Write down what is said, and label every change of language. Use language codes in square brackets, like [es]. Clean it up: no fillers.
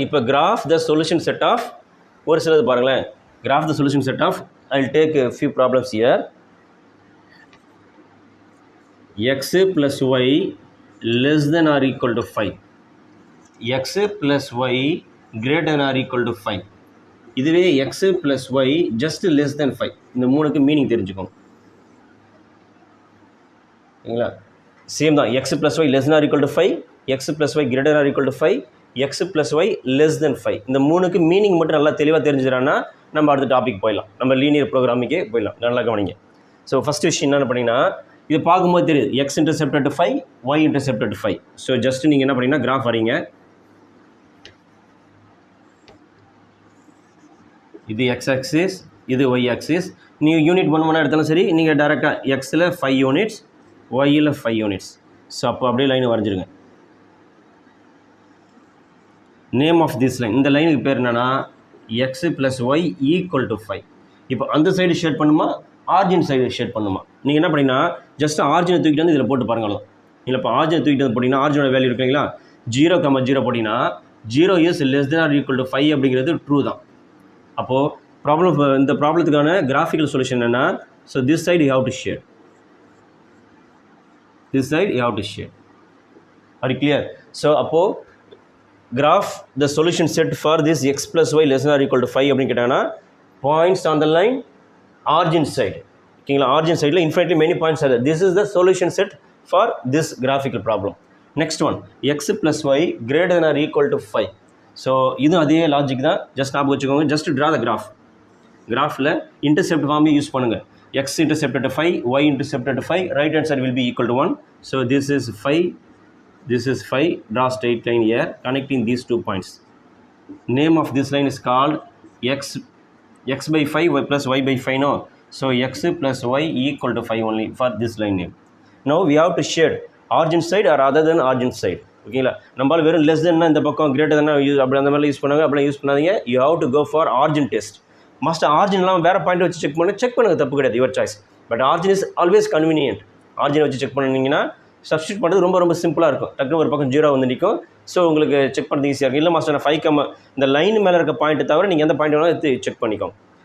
[en] இப்போ graph the solution set of, [ta] ஒரு சிலது பாருங்களேன், [en] Graph the solution set of, I will take few problems here. x + y less than or equal to 5, x + y greater than or equal to 5. இதுவே x + y just less than 5. [ta] இந்த மூணுக்கு meaning தெரிஞ்சுக்கோங்க. [en] சரிங்களா? சேம் தான். x + y less than or equal to 5, x + y greater than or equal to 5, x + y less than 5. [ta] இந்த மூணுக்கு meaning மட்டும் நல்லா தெளிவாக தெரிஞ்சுக்கிறான்னா நம்ம அடுத்த டாபிக் போயிடலாம், நம்ம லீனியர் ப்ரோக்ராமிங்கே போயிடலாம். நல்லா கவனிங்க. ஸோ ஃபஸ்ட்டு விஷயம் என்னென்னு பண்ணிங்கன்னா, இது பார்க்கும்போது தெரியுது x intercepted 5, y intercepted 5. So just நீங்கள் என்ன பண்ணிங்கன்னா, கிராஃப் வரீங்க. இது x ஆக்சிஸ், இது y ஆக்சிஸ். நீங்கள் யூனிட் 1 எடுத்தாலும் சரி, நீங்கள் டேரெக்டாக எக்ஸில் 5 யூனிட்ஸ், ஒய்யில் 5 யூனிட்ஸ். ஸோ அப்போ அப்படியே line வரைஞ்சிருங்க. Name of this line, இந்த லைனுக்கு பேர் என்னென்னா x + y = 5. இப்போ அந்த சைடு ஷேட் பண்ணுமா, ஆர்ஜின் சைடு ஷேட் பண்ணுமா? நீங்கள் என்ன பண்ணிங்கன்னா, ஜஸ்ட் ஆர்ஜினை தூக்கிட்டு வந்து இதில் போட்டு பாருங்களா. இல்லை இப்போ ஆர்ஜினை தூக்கிட்டு வந்து போட்டிங்கன்னா, ஆர்ஜினோட வேல்யூ இருக்குங்களா, 0,0 போட்டிங்கன்னா 0 is less than or equal to 5 அப்படிங்கிறது ட்ரூ தான். அப்போது இந்த ப்ராப்ளத்துக்கான கிராஃபிக்கல் சொல்யூஷன் என்னென்னா, [en] So this side you have to shade, this side you have to shade. Are you clear? So அப்போது graph the solution set for this x + y less than or equal to 5 [ta] அப்படின்னு கேட்டாங்கன்னா, [en] points on the line origin side. ஓகேங்களா? origin sideல infinitely many points are there. This is the solution set for this graphical problem. Next one, x + y greater than or equal to 5. [ta] So இது அதே logic தான். Just ஞாபகம் வச்சுக்கோங்க. Just draw the கிராஃபில் intercept ஃபார்மே use பண்ணுங்கள். [en] x intercepted 5, y intercepted 5, right hand side will be equal to 1. So this is 5, this is 5. Draw straight line here connecting these 2 points. Name of this line is called x by 5 plus y by 5, no? So x plus y equal to 5 only for this line name. Now we have to shade origin side or other than origin side. [ta] ஓகேங்களா, நம்மளால் வெறும் less தென்னா இந்த பக்கம் greater தானே அப்படி அந்த மாதிரிலாம் use பண்ணாங்க, அப்படிலாம் யூஸ் பண்ணாதீங்க. [en] You have to go for origin test. [ta] Must ஆர்ஜின்லாம் வேறு பாயிண்ட் வச்சு செக் பண்ணுங்க, தப்பு கிடையாது, your choice. [en] But origin is always convenient. [ta] ஆர்ஜினை வச்சு செக் பண்ணிங்கன்னா சப்ஸ்டியூட் பண்ணுறது ரொம்ப ரொம்ப சிம்பிளாக இருக்கும். டக்குனு ஒரு பக்கம் 0 வந்து நிற்கும். ஸோ உங்களுக்கு செக் பண்ணுறது ஈஸியாக இருக்கும். இல்லை மாஸ்டர் 5, இந்த லைன் மேலே இருக்க பாயிண்ட்டை தவிர நீங்கள் எந்த பாயிண்ட் வேணாலும் எடுத்து செக் பண்ணிக்கோங்க.